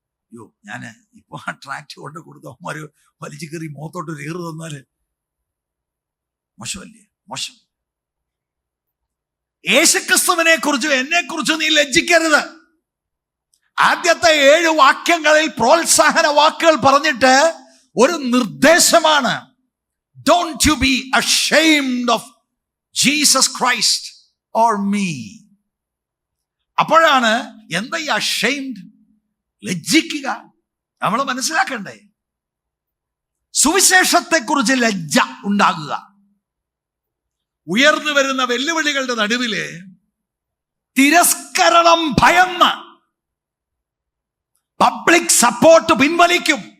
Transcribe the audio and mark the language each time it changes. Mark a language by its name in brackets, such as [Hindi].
[Malayalam] അയ്യോ, ഞാന് ഇപ്പൊ ആ ട്രാക്ട് കൊണ്ട് കൊടുത്തവന്മാര് വലിച്ചു കയറി മുഖത്തോട്ട് ഒരു ഏറ് തന്നാല് മോശമല്ലേ? മോശം. യേശുക്രിസ്തുവിനെ കുറിച്ചും എന്നെ കുറിച്ചും നീ ലജ്ജിക്കരുത്. ആദ്യത്തെ 7 വാക്യങ്ങളിൽ പ്രോത്സാഹന വാക്കുകൾ പറഞ്ഞിട്ട് ഒരു നിർദ്ദേശമാണ്. [English] Don't you be ashamed of Jesus Christ or me. [Malayalam] അപ്പോഴാണ് എന്താ ഈ ashamed? ലജ്ജിക്കുക. നമ്മൾ മനസ്സിലാക്കണ്ടേ? സുവിശേഷത്തെക്കുറിച്ച് ലജ്ജ ഉണ്ടാകുക. ഉയർന്നു വരുന്ന വെല്ലുവിളികളുടെ നടുവില് തിരസ്കരണം ഭയന്ന് പബ്ലിക് സപ്പോർട്ട് പിൻവലിക്കും.